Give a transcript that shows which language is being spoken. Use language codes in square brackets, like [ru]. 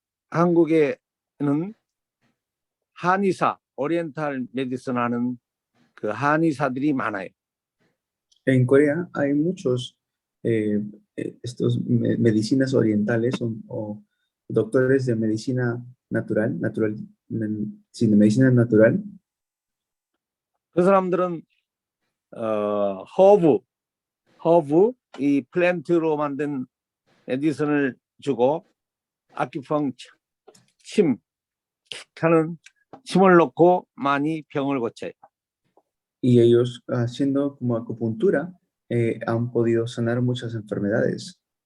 [ko] 한국에는 한의사, 오리엔탈 메디슨 하는 그 한의사들이 많아요. [es] En Corea hay muchos estos medicinas orientales o doctores de medicina natural, sí, de medicina natural. [ko] 그 사람들은 허브 이 플랜트로 만든 메디슨을 주고 아큐펑처 침 하는 침을 놓고 많이 병을 고쳐요. [es] Y ellos haciendo como acupuntura han podido sanar muchas enfermedades.